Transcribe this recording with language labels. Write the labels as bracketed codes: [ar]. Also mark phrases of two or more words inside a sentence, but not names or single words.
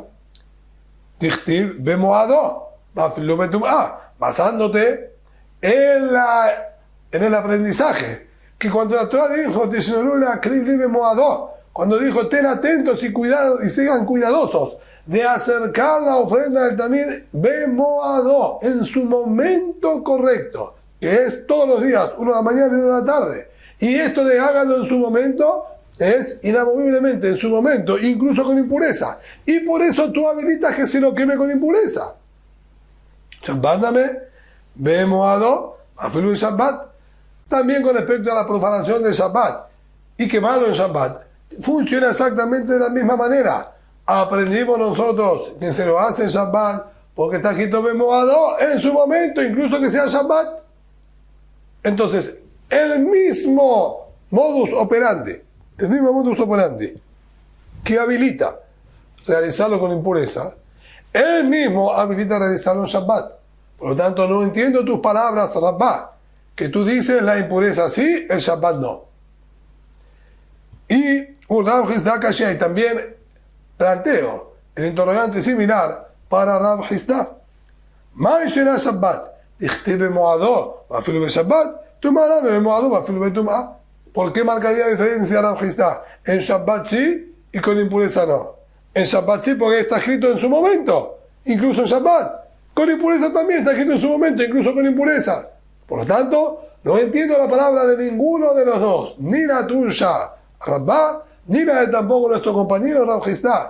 [arc] דכתיב במועדו, [es] basándote en el aprendizaje, que cuando la Torah dijo, cuando dijo, ten atentos y cuidado y sigan cuidadosos de acercar la ofrenda del tamid bemoado en su momento correcto, que es todos los días, uno de la mañana y uno de la tarde. Y esto de háganlo en su momento es inamoviblemente en su momento, incluso con impureza. Y por eso tú habilitas que se lo queme con impureza. [arc] שבת במועדו אפילו שבת. [es] También con respecto a la profanación del Shabbat y quemarlo en Shabbat, funciona exactamente de la misma manera. Aprendimos nosotros que se lo hace en Shabbat porque está escrito bemoado en su momento, incluso que sea Shabbat. Entonces, el mismo modus operandi que habilita realizarlo con impureza, él mismo habilita realizarlo en Shabbat. Por lo tanto, no entiendo tus palabras, Rabbá, que tú dices la impureza sí, el Shabbat no. Y un Rav Chisda Kashia, y también planteo el interrogante similar para Rav Chisda. [arc] ¿מאי שנא שבת דכתיב במועדו אפילו בשבת טומאה במועדו אפילו בטומאה. [es] ¿Por qué marcaría diferencia Rav Chisda? En Shabbat sí y con impureza no. En Shabbat sí porque está escrito en su momento, incluso en Shabbat. Con impureza también está escrito en su momento, incluso con impureza. Por lo tanto, no entiendo la palabra de ninguno de los dos, ni la tuya, Rabbá, ni la de tampoco nuestro compañero Rav Chisda.